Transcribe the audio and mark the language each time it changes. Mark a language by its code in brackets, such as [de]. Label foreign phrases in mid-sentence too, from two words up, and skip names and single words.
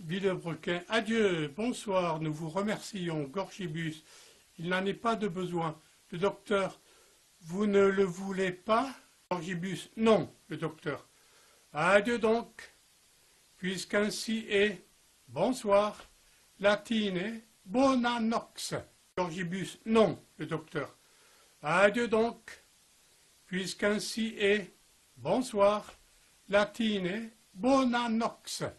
[fr] Villebrequin, adieu, bonsoir, nous vous remercions, Gorgibus, il n'en est pas de besoin. Le docteur, vous ne le voulez pas? Gorgibus, non, le docteur. Adieu donc, puisqu'ainsi est, bonsoir, [la] latine, bona nox. [fr] Gorgibus, non, le docteur. Adieu donc, puisqu'ainsi est, bonsoir, [la] latine, bona nox.